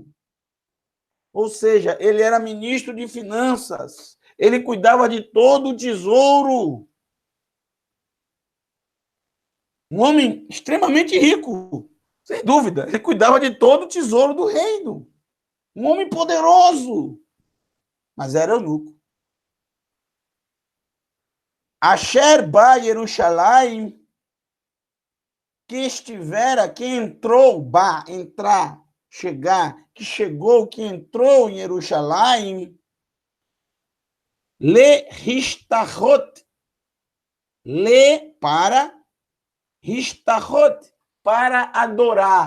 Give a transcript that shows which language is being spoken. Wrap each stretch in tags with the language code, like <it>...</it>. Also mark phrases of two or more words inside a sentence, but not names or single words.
<pt>Ou seja, ele era ministro de finanças, ele cuidava de todo o tesouro. Um homem extremamente rico, sem dúvida. Ele cuidava de todo o tesouro do reino. Um homem poderoso, mas era eunuco.</pt> <he>אשר בא ירושלים,</he> <pt>que estivera, que entrou, ba, entrar, chegar, que chegou, que entrou em Jerusalém,</pt> <he>להשתחוות,</he> <pt>le para Histachot, para adorar.</pt>